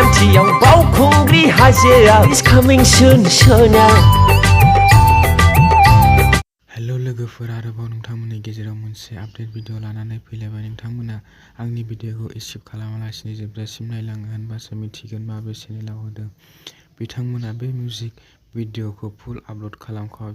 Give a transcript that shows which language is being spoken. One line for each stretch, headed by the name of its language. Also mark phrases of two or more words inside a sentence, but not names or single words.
Bodo: खाथियाव बावखुंग्रि हाजोआ
English: is coming soon now।
Bodo: हेलो लोगोफोर, आरोबाव नोंथांमोननि गेजेराव मोनसे आपडेट भिडिअ लानानै फैलायबाय। नोंथांमोना आंनि भिडिअखौ स्किप खालामालासिनो जोबजासिम नायलाङो होनबासो मिथिगोन माबे चेनेलाव होदों। बिथांमोना बे मिउजिक भिडिअखौ
English: full upload
Bodo: खालामखाबाय।